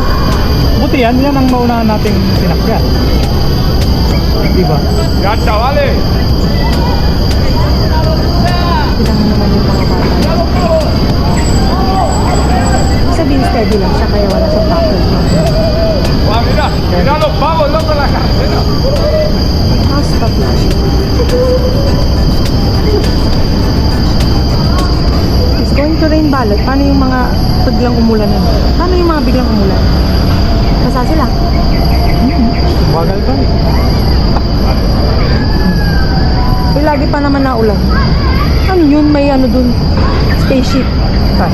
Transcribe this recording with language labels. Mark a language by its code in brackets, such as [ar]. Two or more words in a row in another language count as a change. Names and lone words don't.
[tl] Buti yan ang maunahan nating sinakyan. Diba? [es] Ya chavales. [tl] Tignan mo naman yung mga bata. Sabihin steady lang siya, kaya wala siyang takot. [es] Wow, mira, mira los pavos loco en la carretera. [en] Basta flash. It's going to rain balot. [tl] Paano yung mga biglang umulan na? Paano yung mga biglang umulan? Basa sila. Bagal ka. Eh, lagi pa naman na ulan. Ano yun? May ano dun? Spaceship. Saan?